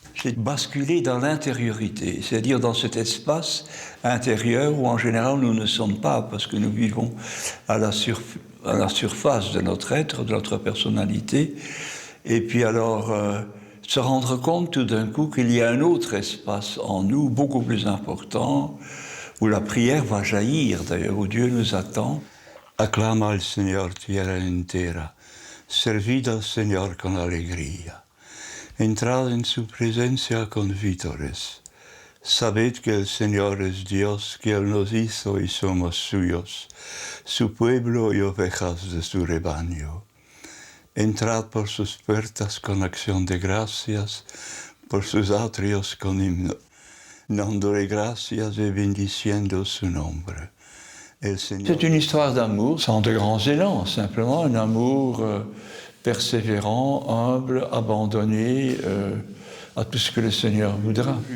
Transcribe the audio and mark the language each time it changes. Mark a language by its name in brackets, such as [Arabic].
[French] C'est basculer dans l'intériorité, c'est-à-dire dans cet espace intérieur où en général nous ne sommes pas, parce que nous vivons à la surface de notre être, de notre personnalité, et puis alors se rendre compte tout d'un coup qu'il y a un autre espace en nous, beaucoup plus important, où la prière va jaillir, d'ailleurs, où Dieu nous attend. [Spanish] Acclama al Señor tierra entera, servid al Señor con alegría. Entrad en su presencia con vítores. Sabed que el Señor es Dios, que Él nos hizo y somos suyos, su pueblo y ovejas de su rebaño. Entrad por sus puertas con acción de gracias, por sus atrios con himno, dándole gracias y bendiciendo su nombre. [French] C'est une histoire d'amour sans de grands élans, simplement un amour persévérant, humble, abandonné à tout ce que le Seigneur voudra.